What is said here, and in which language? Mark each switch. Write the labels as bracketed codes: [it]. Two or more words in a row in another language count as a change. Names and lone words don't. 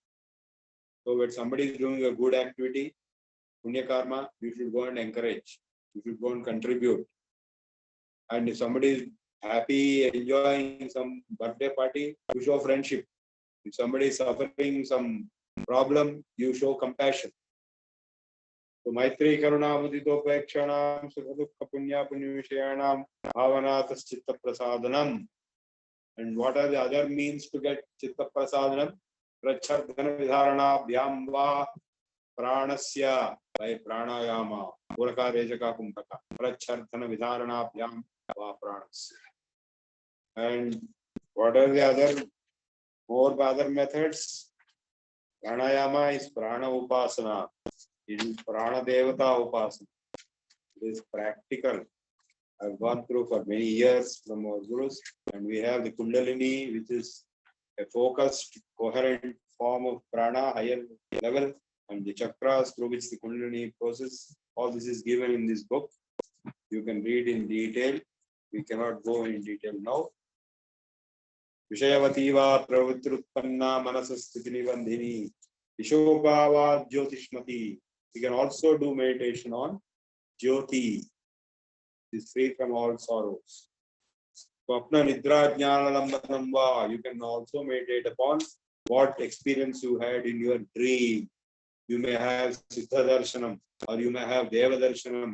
[en] So when somebody is doing a good activity, [sa] Punya Karma, [en] you should go and encourage. You should go and contribute. And if somebody is happy, enjoying some birthday party, you show friendship. If somebody is suffering some problem, you show compassion. [sa] So Maitri Karuna Mudito Pakshanam Sukha Punya Punyavishyanam Bhavanatas Chitta Prasadanam. [en] And what are the other means to get [sa] Chitta Prasadanam? Prachardhana Vidharana Bhyamba Pranasya, by Pranayama, Puraka Rejaka Kumpaka, Prachardhana Vidharana Bhyamba Pranasya. [en] And what are the other methods? Pranayama is [sa] Prana Upasana. [en] It is [sa] Prana Devata Upasana. [en] It is practical. I've gone through for many years from our gurus, and we have the Kundalini, which is a focused, coherent form of prana, higher level, and the chakras through which the Kundalini process. All this is given in this book. You can read in detail. We cannot go in detail now. [sa] Vishayavativa pravritrutpanna manasasthiti nibandhini Vishobhava Jyotishmati. [en] We can also do meditation on Jyoti. It is free from all sorrows. [sa] Swapna Nidra Jnana Lambanam Va. [en] You can also meditate upon what experience you had in your dream. You may have [sa] Siddha Darshanam [en] or you may have [sa] Deva Darshanam.